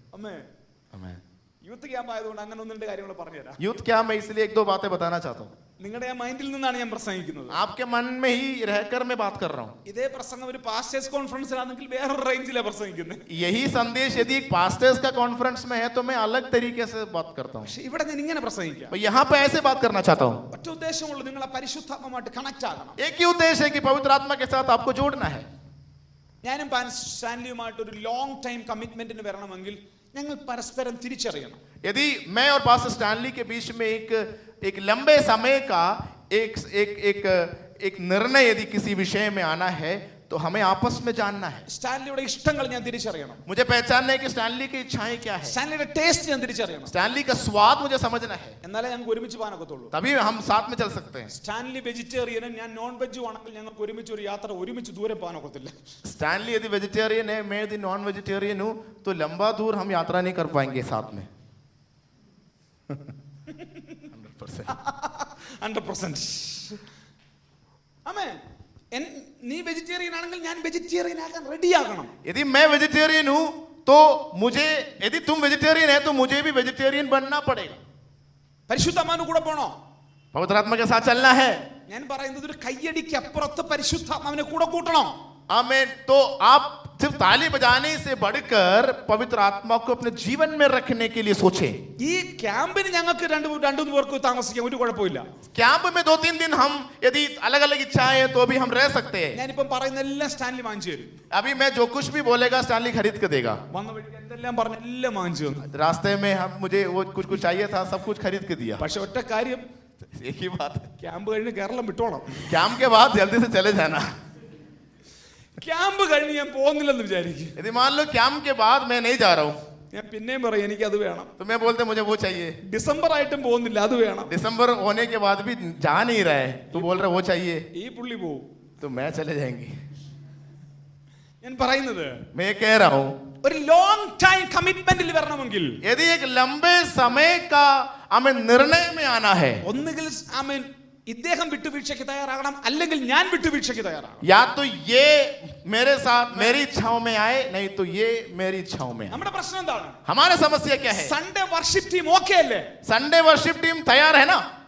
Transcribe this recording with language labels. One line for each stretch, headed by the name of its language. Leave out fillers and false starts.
Malayalam: അമ്മേ,
Hindi: आमेन।
Malayalam: Youth camp ആയതുകൊണ്ട് അങ്ങനെ ഒന്ന് രണ്ട് കാര്യങ്ങൾ പറഞ്ഞുതരാം.
Hindi: यूथ क्या, मैं इसलिए एक दो बातें बताना चाहता हूँ.
Malayalam: നിങ്ങളുടെ ആ മൈൻഡിൽ നിന്നാണ് ഞാൻ പ്രസംഗിക്കുന്നത്.
Hindi: आपके मन में ही रहकर मैं बात कर रहा हूँ.
Malayalam: ഇതേ പ്രസംഗം ഒരു പാസ്റ്റേഴ്സ് കോൺഫറൻസിലാണെങ്കിൽ വേറൊരു റേഞ്ചിലാണ് പ്രസംഗിക്കുന്നത്.
Hindi: यही संदेश यदि एक पास्टर्स का कॉन्फ्रेंस में है तो मैं अलग तरीके से बात करता हूँ.
Malayalam: പക്ഷെ ഇവിടെ ഞാൻ ഇങ്ങനെ പ്രസംഗിക്കാം.
Hindi: मैं यहाँ पे ऐसे बात करना चाहता हूँ.
Malayalam: ഒറ്റ ഉദ്ദേശമുള്ളൂ, നിങ്ങൾ ആ പരിശുദ്ധാത്മമായിട്ട് കണക്ട് ആകണം.
Hindi: एक ही उद्देश्य है कि पवित्र आत्मा के साथ आपको जोड़ना है.
Malayalam: ഞാനും സ്റ്റാൻലിയുമായിട്ട് ഒരു ലോങ് ടൈം കമ്മിറ്റ്മെന്റിന് വരണമെങ്കിൽ ഞങ്ങൾ പരസ്പരം തിരിച്ചറിയണം.
Hindi: यदि मैं और पास्टर स्टैनली के बीच में एक लंबे समय का एक एक एक एक निर्णय यदि किसी विषय में आना है तो हमें आपस में जानना है.
Malayalam: സ്റ്റാൻലിയുടെ ഇഷ്ടങ്ങൾ ഞാൻ തിരിച്ചറിയണം.
Hindi: मुझे पहचानना है कि स्टैनली की इच्छाएं क्या है.
Malayalam: സ്റ്റാൻലിയുടെ ടേസ്റ്റ് ഞാൻ തിരിച്ചറിയണം.
Hindi: स्टैनली का स्वाद मुझे समझना है.
Malayalam: എന്നാലേ ഞങ്ങൾക്ക് ഒരുമിച്ച് പോകാനൊക്കത്തുള്ളൂ.
Hindi: तभी हम साथ में चल सकते हैं.
Malayalam: സ്റ്റാൻലി വെജിറ്റേറിയനും ഞാൻ നോൺ വെജും ആണെങ്കിൽ ഞങ്ങൾക്ക് ഒരുമിച്ച് ഒരു യാത്ര ഒരുമിച്ച് ദൂരെ പോകാനൊക്കത്തില്ല.
Hindi: स्टैनली यदि वेजिटेरियन है, मैं यदि नॉन वेजिटेरियन हूं तो लंबा दूर हम यात्रा नहीं कर पाएंगे साथ में.
Malayalam: 100%. ആമേൻ. നീ വെജിറ്റേറിയൻ ആണെങ്കിൽ ഞാൻ വെജിറ്റേറിയൻ ആകാൻ റെഡി ആകണം.
Hindi: यदि मैं वेजिटेरियन हूं तो मुझे, यदि तुम वेजिटेरियन है तो मुझे भी वेजिटेरियन बनना पड़ेगा.
Malayalam: പരിശുദ്ധാത്മാവിന്റെ കൂടെ പോണോ?
Hindi: पवित्र आत्मा के साथ चलना है.
Malayalam: ഞാൻ പറയുന്നത് ഒരു കയ്യടിക്ക് അപ്പുറത്ത് പരിശുദ്ധാത്മാവിനെ കൂടെ കൂട്ടണം.
Hindi: आमीन. तो आप सिर्फ ताली बजाने से बढ़कर पवित्र आत्मा को अपने जीवन में रखने के लिए सोचें.
Malayalam: ഈ ക്യാമ്പിന് ഞങ്ങൾക്ക് രണ്ടു പേർക്ക് താമസിക്കാൻ ഒരു കുഴപ്പമില്ല.
Hindi: कैंप में 2-3 दिन हम यदि अलग अलग इच्छाएं हैं तो भी हम रह सकते हैं.
Malayalam: ഞാനിപ്പം പറയുന്ന എല്ലാം സ്റ്റാൻലി വാങ്ങിച്ചു തരും.
Hindi: अभी मैं जो कुछ भी बोलेगा स्टैनली खरीद के देगा.
Malayalam: വന്ന വഴിക്ക് എന്തെല്ലാം പറഞ്ഞ എല്ലാം വാങ്ങിച്ചു തന്നു.
Hindi: रास्ते में हम, मुझे वो कुछ कुछ चाहिए था, सब कुछ खरीद के दिया.
Malayalam: പക്ഷെ ഒറ്റ കാര്യം,
Hindi: एक ही बात,
Malayalam: ക്യാമ്പ് കഴിഞ്ഞ് കേരളം വിട്ടോണം.
Hindi: कैंप के बाद जल्दी से चले जाना.
Malayalam: ക്യാമ്പ് കഴിഞ്ഞ് ഞാൻ പോകുന്നില്ലെന്ന് വിചാരിക്കും.
Hindi: यदि मान लो कैंप के बाद मैं नहीं जा रहा हूँ
Malayalam: ഞാൻ പിന്നെയും പറയും എനിക്ക് അത് വേണം.
Hindi: तो मैं बोलते मुझे वो चाहिए.
Malayalam: ഡിസംബർ ആയിട്ടും പോകുന്നില്ല, അത് വേണം.
Hindi: दिसंबर होने के बाद भी जा नहीं रहा है तो बोल रहा वो चाहिए,
Malayalam: ഈ പുള്ളി പോവും.
Hindi: तो मैं चले जाएंगे.
Malayalam: ഞാൻ പറയുന്നത്
Hindi: मैं ये कह रहा हूँ,
Malayalam: ഒരു ലോങ് ടൈം കമ്മിറ്റ്മെന്റിൽ വരണമെങ്കിൽ
Hindi: यदि एक लंबे समय का हमें निर्णय में आना है,
Malayalam: ഒന്നുകിൽ ആമേൻ ഇദ്ദേഹം വിട്ടുവീഴ്ചയ്ക്ക് തയ്യാറാകണം, അല്ലെങ്കിൽ ഞാൻ വിട്ടുവീഴ്ചയ്ക്ക് തയ്യാറാകണം.
Hindi: या तो ये मेरे साथ मेरी इच्छाओं में आए, नहीं तो ये मेरी इच्छाओं में आए.
Malayalam: നമ്മുടെ പ്രശ്നം എന്താണ്?
Hindi: हमारा समस्या क्या है?
Malayalam: സൺഡേ വർഷിപ്പ് ടീം ഓക്കെ അല്ലേ?
Hindi: संडे वर्शिप टीम तैयार है ना?